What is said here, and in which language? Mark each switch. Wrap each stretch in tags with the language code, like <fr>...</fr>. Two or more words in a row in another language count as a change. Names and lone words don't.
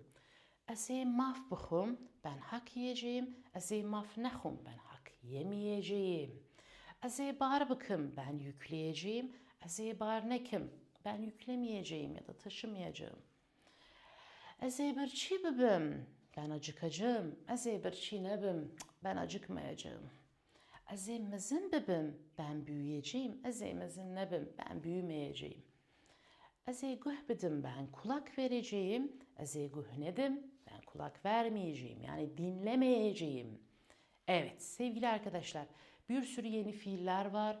<ku>Eze maf bıxım.</ku> <tr>Ben hak yiyeceğim.</tr> <ku>Eze maf nexum.</ku> <tr>Ben hak yemeyeceğim.</tr> <ku>Eze bar bıkım.</ku> <tr>Ben yükleyeceğim.</tr> <ku>Eze bar nekim.</ku> <tr>Ben yüklemeyeceğim ya da taşımayacağım.</tr> <ku>Eze bir çi bibim.</ku> <tr>Ben acıkacağım.</tr> <ku>Eze bir çi nebim.</ku> <tr>Ben acıkmayacağım.</tr> <ku>Azemizin bibim,</ku> <tr>ben büyüyeceğim.</tr> <ku>Azemizin nebim,</ku> <tr>ben büyümeyeceğim.</tr> <ku>Aze gühbedim,</ku> <tr>ben kulak vereceğim.</tr> <ku>Aze gühnedim,</ku> <tr>ben kulak vermeyeceğim. Yani dinlemeyeceğim. Evet sevgili arkadaşlar, bir sürü yeni fiiller var.</tr>